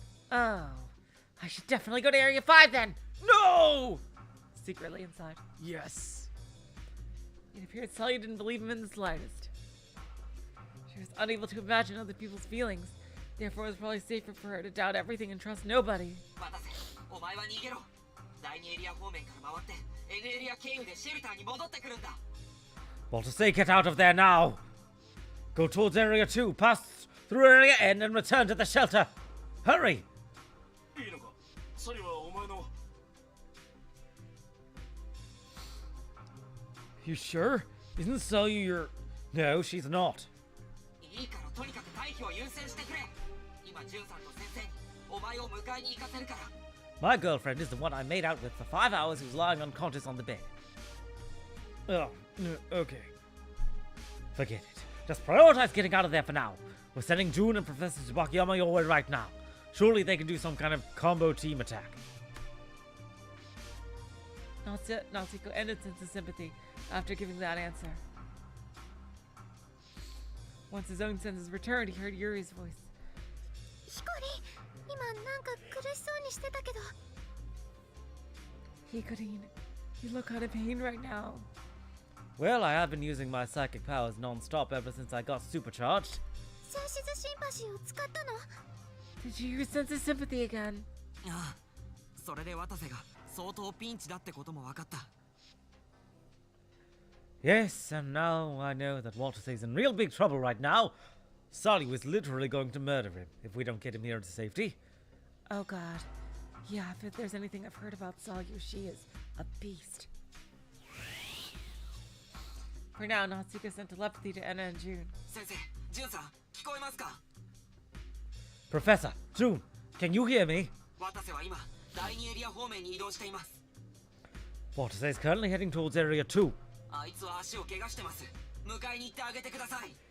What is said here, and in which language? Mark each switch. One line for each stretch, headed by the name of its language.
English: Oh, I should definitely go to Area 5 then! No! Secretly inside. Yes. It appeared Salyu didn't believe him in the slightest. She was unable to imagine other people's feelings. Therefore, it was probably safer for her to doubt everything and trust nobody.
Japanese: 渡瀬お前は逃げろ第2エリア方面から回って N エリア経由でシェルターに戻ってくるんだ
English: Well, to say get out of there now. Go towards Area 2, pass through Area N and return to the shelter. Hurry!
Japanese: いいのかサリはお前の
English: You sure? Isn't Salyu your... No, she's not.
Japanese: いいからとにかく退避を優先してくれ今ジュンさんと先生にお前を迎えに行かせるから
English: My girlfriend is the one I made out with for 5 hours who's lying unconscious on the bed. Oh, okay. Forget it. Just prioritize getting out of there for now. We're sending June and Professor Tsubakiyama your way right now. Surely they can do some kind of combo team attack. Natsuko ended sense of sympathy after giving that answer. Once his own senses returned, he heard Yuri's voice.
Japanese: ヒコリ、今なんか苦しそうにしてたけど。
English: Hikorin, you look out of pain right now. Well, I have been using my psychic powers non-stop ever since I got supercharged.
Japanese: センシズシンパシーを使ったの？
English: Did you use sense of sympathy again?
Japanese: ああ、それで渡瀬が相当ピンチだってことも分かった。
English: Yes, and now I know that Walter's in real big trouble right now. Sally was literally going to murder him if we don't get him here to safety. Oh god. Yeah, if there's anything I've heard about Salyu, she is a beast. For now, Natsuko sent telepathy to Enna and June.
Japanese: 先生、ジュンさん、聞こえますか？
English: Professor, June, can you hear me?
Japanese: 渡瀬は今、第2エリア方面に移動しています。
English: Walter is currently heading towards Area 2.
Japanese: あいつは足を怪我してます。迎えに行ってあげてください。